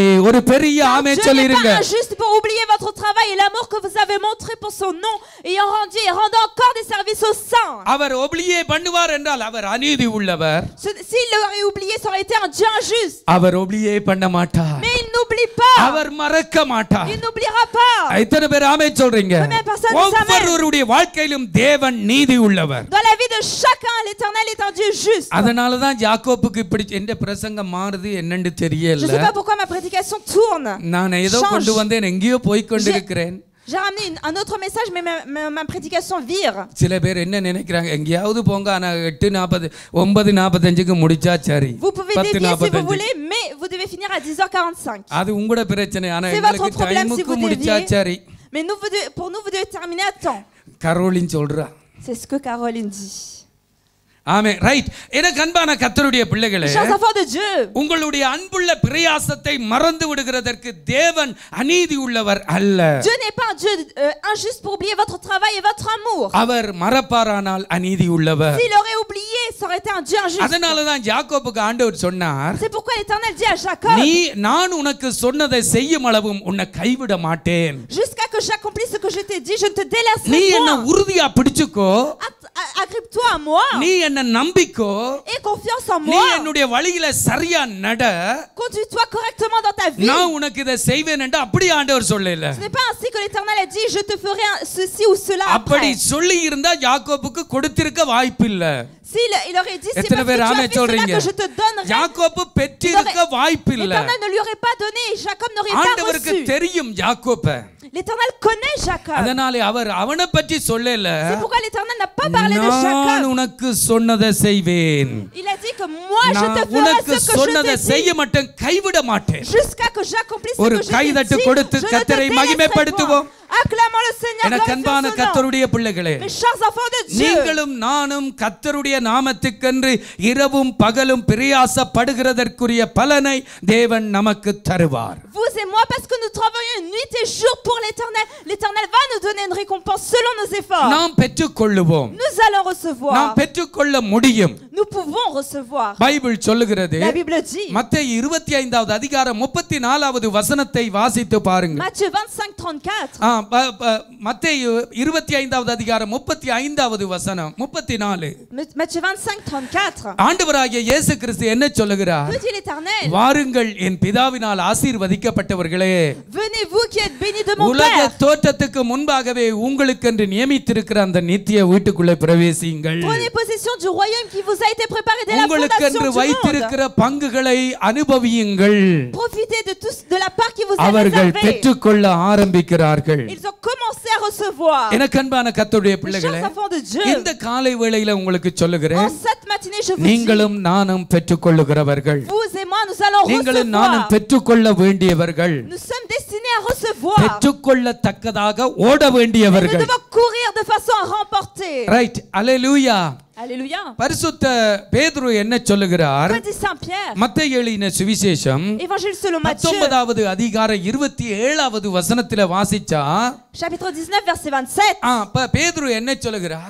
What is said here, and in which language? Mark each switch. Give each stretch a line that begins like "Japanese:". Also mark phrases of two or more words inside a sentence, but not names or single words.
Tamil: ஒரு பெரிய ஆமென்
French: Dieu n'est
Tamil: சொல்லிருங்க.
French: pas injuste pour oublier votre travail et l'amour que vous avez montré pour son nom, ayant rendu et rendant encore des services aux saints.
Tamil: அவர் ஒபிலியே பண்ணுவார் என்றால் அவர் அநீதி உள்ளவர்.
French: S'il l'aurait oublié, ça aurait été un Dieu injuste.
Tamil: அவர் ஒபிலியே பண்ண மாட்டார்.
French: Mais il n'oublie pas.
Tamil: அவர் மறக்க மாட்டார்.
French: Il n'oubliera pas.
Tamil: எத்தனை பேர் ஆமென் சொல்றீங்க?
French: Combien de personnes disent amen?
Tamil: ஒவ்வொருவருடைய வாழ்க்கையிலும் தேவன் நீதி உள்ளவர்.
French: Dans la vie de chacun, l'Éternel est un Dieu juste.
Tamil: அதனால தான் யாக்கோபுக்கு இப்படி எந்த பிரசங்கம் மாறுது என்னன்னு
French: Je
Tamil: தெரியல.
French: ne sais pas pourquoi ma prédication tourne.
Tamil: நான் ஏதோ கொண்டு வந்தேன், எங்கேயோ போய் கொண்டிருக்கிறேன்.
French: J'ai ramené un autre message, mais ma prédication vire.
Tamil: சில பேர் என்ன நினைக்கிறாங்க, எங்கேயாவது போங்க, ஆனா 8:40 9:45க்கு முடிச்சா சரி.
French: Vous pouvez dévier si vous voulez, mais vous devez finir à 10h45.
Tamil: அது உங்களோட பிரச்சனை. ஆனா
French: C'est votre
Tamil: எங்களுக்கு
French: problème si
Tamil: டைமுக்கு
French: vous
Tamil: முடிச்சா
French: déviez.
Tamil: சரி.
French: Mais pour nous, vous devez terminer à temps.
Tamil: கரோலின் சொல்றா.
French: C'est ce que Caroline dit.
Tamil: ஆமென். ரைட். எனக்கு அன்பான கர்த்தருடைய பிள்ளைகளே,
French: Chers enfants de Dieu,
Tamil: உங்களுடைய அன்புள்ள பிரயாசத்தை மறந்து விடுகிறதற்கு தேவன் அநீதி உள்ளவர் அல்ல.
French: Dieu n'est pas un Dieu injuste pour oublier votre travail et votre amour.
Tamil: அவர் மறப்பாரானால் அநீதி உள்ளவர்.
French: S'il aurait oublié, ça aurait été un Dieu injuste.
Tamil: அதனால தான் யாக்கோபுக்கு ஆண்டவர் சொன்னார்,
French: C'est pourquoi l'Éternel dit à Jacob,
Tamil: நான் உனக்கு சொன்னதை செய்யும் அளவும் உன்னை கைவிட மாட்டேன்.
French: jusqu'à que j'accomplisse ce que je t'ai dit, je ne te
Tamil: நீ
French: délaisserai
Tamil: என்ன
French: point.
Tamil: உறுதியா பிடிச்சுக்கோ,
French: Agrippe-toi à moi
Tamil: நீ என்ன நம்பிக்கோ,
French: et confiance en
Tamil: நீ
French: moi.
Tamil: என்னுடைய வழியில சரியா நட,
French: Conduis-toi correctement dans ta vie.
Tamil: நான் உனக்கு இதை செய்வேன் என்று அப்படி ஆண்டவர் சொல்லல.
French: Ce n'est pas ainsi que l'Éternel a dit, je te ferai ceci ou cela
Tamil: அப்படி
French: après.
Tamil: சொல்லி இருந்தா யாக்கோபுக்கு கொடுத்திருக்க வாய்ப்பில்லை.
French: S'il il aurait dit, c'est
Tamil: எத்தனை
French: parce que
Tamil: பேர்
French: tu as
Tamil: ஆமென்
French: fait cela
Tamil: சொல்றீங்க?
French: que je te donnerai.
Tamil: யாக்கோபு பெற்றிருக்க வாய்ப்பில்லை.
French: L'Éternel ne lui aurait pas donné et Jacob n'aurait pas
Tamil: ஆண்டவருக்கு
French: reçu.
Tamil: தெரியும் யாக்கோபை.
French: L'Éternel connaît Jacob.
Tamil: அதனால அவர் அவனை பற்றி சொல்லல,
French: C'est pourquoi l'Éternel n'a pas parlé de
Tamil: நான்
French: Jacob.
Tamil: உனக்கு சொன்னதை செய்வேன்.
French: Il a dit que moi je te
Tamil: நான்
French: ferai
Tamil: உனக்கு
French: ce que je
Tamil: சொன்னதை
French: t'ai
Tamil: செய்ய
French: dit
Tamil: மாட்டேன், கைவிட மாட்டேன்.
French: jusqu'à que j'accomplisse ce
Tamil: ஒரு
French: que je t'ai
Tamil: கைதட்டு
French: dit.
Tamil: கொடுத்து
French: Je ne te
Tamil: கர்த்தரை
French: délaisserai
Tamil: மகிமைப்படுத்துவோம்.
French: point. Acclamons le Seigneur,
Tamil: எனக்கு அன்பான
French: glorifions son nom.
Tamil: கர்த்தருடைய பிள்ளைகளே,
French: Mes chers enfants de Dieu,
Tamil: நீங்களும் நானும் கர்த்தருடைய நாமத்துக்கென்று இரவும் பகலும் பிரயாசப்படுகிறதற்குரிய பலனை தேவன் நமக்கு தருவார்.
French: vous et moi, parce que nous travaillons nuit et jour pour l'Éternel, l'Éternel va nous donner une récompense selon nos efforts.
Tamil: நாம் பெற்றுக்கொள்ளுவோம்.
French: Nous allons recevoir.
Tamil: நாம் பெற்றுக்கொள்ள முடியும்.
French: Nous pouvons recevoir.
Tamil: பைபிள் சொல்லுகிறது,
French: La Bible dit,
Tamil: மத்தேயு 25வது அதிகாரம் 34வது வசனத்தை வாசித்து பாருங்க.
French: Matthieu 25:34.
Tamil: மத்தேயு 25வது அதிகாரம் 35வது வசனம் 34.
French: Matthieu 25:34.
Tamil: ஆண்டவராகிய இயேசு கிறிஸ்து என்ன சொல்லுகிறார்?
French: Que dit l'Éternel?
Tamil: வாருங்கள் என் பிதாவினால் ஆசீர்வதிக்கப்பட்டவர்களே,
French: Venez vous qui êtes bénis de mon
Tamil: உலக
French: Père.
Tamil: தோற்றத்துக்கு முன்பாகவே உங்களுக்கென்று நியமித்திருக்கிற அந்த நித்திய வீட்டுக்குள்ளே பிரவேசியுங்கள்.
French: Prenez possession du royaume qui vous a été préparé dès la fondation
Tamil: உங்களுக்கென்று
French: du monde.
Tamil: வைத்திருக்கிற பங்குகளை அனுபவியுங்கள்.
French: Profitez de la part qui vous est
Tamil: அவர்கள்
French: réservée.
Tamil: பெற்றுக்கொள்ள ஆரம்பிக்கிறார்கள்.
French: Ils ont commencé à recevoir.
Tamil: எனக்கு அன்பான கர்த்தருடைய
French: Mes
Tamil: பிள்ளைகளே,
French: chers enfants de Dieu,
Tamil: இந்த காலை வேளையில உங்களுக்கு
French: en
Tamil: சொல்லுகிறேன்,
French: cette matinée, je vous dis,
Tamil: நீங்களும் நானும் பெற்றுக்கொள்ளுகிறவர்கள்,
French: vous et moi, nous allons
Tamil: நீங்களும் நானும்
French: recevoir.
Tamil: பெற்றுக்கொள்ள வேண்டியவர்கள்.
French: Nous sommes destinés à recevoir. recevoir.
Tamil: பெற்றுக்கொள்ளத்தக்கதாக ஓட
French: Nous
Tamil: வேண்டியவர்கள்.
French: devons courir de façon à remporter.
Tamil: ரைட் அல்லேலூயா.
French: Alléluia.
Tamil: பரிசுத்த பேதுரு என்ன சொல்லுகிறார்?
French: Quoi dit Saint Pierre?
Tamil: மத்தேயு எழுதின சுவிசேஷம்
French: Évangile selon Matthieu.
Tamil: 19வது அதிகாரம் 27வது வசனத்திலே வாசிச்சா
French: Chapitre 19 verset 27.
Tamil: பேதுரு என்ன சொல்லுகிறார்?